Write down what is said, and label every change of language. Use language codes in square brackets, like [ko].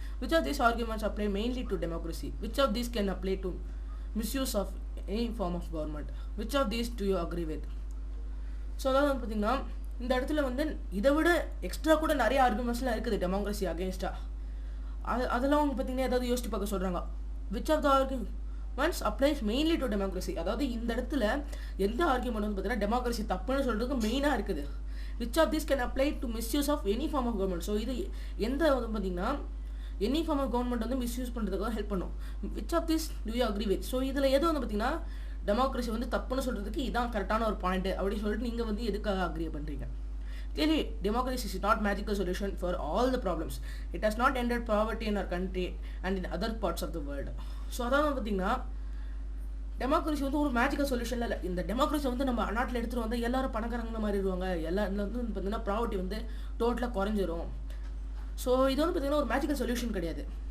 [en] Which of these arguments apply mainly to democracy? Which of these can apply to misuse of any form of government? Which of these do you agree with? [ta] So அதாவது வந்து பார்த்திங்கன்னா இந்த இடத்துல வந்து இதை விட extra கூட நிறைய ஆர்குமெண்ட்ஸ்லாம் இருக்குது டெமோக்ரஸி அகேன்ஸ்டாக. அதெல்லாம் அவங்க பார்த்திங்கன்னா ஏதாவது யோசிச்சு பார்க்க சொல்கிறாங்க. [en] Which of the arguments applies mainly to democracy. [ta] அதாவது இந்த இடத்துல எந்த ஆர்குமெண்ட் வந்து பார்த்தீங்கன்னா டெமோக்ரஸி தப்புன்னு சொல்கிறதுக்கு மெயினாக இருக்குது. [en] Which of this can apply to misuse of any form of government. [ta] So இது எந்த வந்து பார்த்திங்கன்னா எனி ஃபார்ம் ஆஃப் கவர்மெண்ட் வந்து மிஸ்யூஸ் பண்ணுறதுக்காக ஹெல்ப் பண்ணும். [en] Which of this do you agree with. [ta] So இதில் எது வந்து பார்த்திங்கன்னா டெமோக்ரஸி வந்து தப்புன்னு சொல்கிறதுக்கு இதான் கரெக்டான ஒரு பாயிண்ட் அப்படின்னு சொல்லிட்டு நீங்கள் வந்து எதுக்காக அக்ரி பண்ணுறீங்க? [en] Clearly, democracy is not magical solution for all the problems. It has not ended poverty in our country and in other parts of the world. [ta] So அதாவது பார்த்திங்கன்னா டெமோக்ரஸி வந்து ஒரு மேஜிக்கல் சொல்யூஷனில் இல்லை. இந்த டெமோக்ரஸி வந்து நம்ம நாட்டில் எடுத்துகிட்டு வந்தால் எல்லாரும் பணக்காரங்க மாறிடுவாங்க, எல்லாரும் வந்து பார்த்திங்கன்னா ப்ராவர்ட்டி வந்து டோட்டலாக குறைஞ்சிரும். ஸோ இது வந்து பார்த்திங்கன்னா ஒரு மேஜிக்கல் சொல்யூஷன் கிடையாது.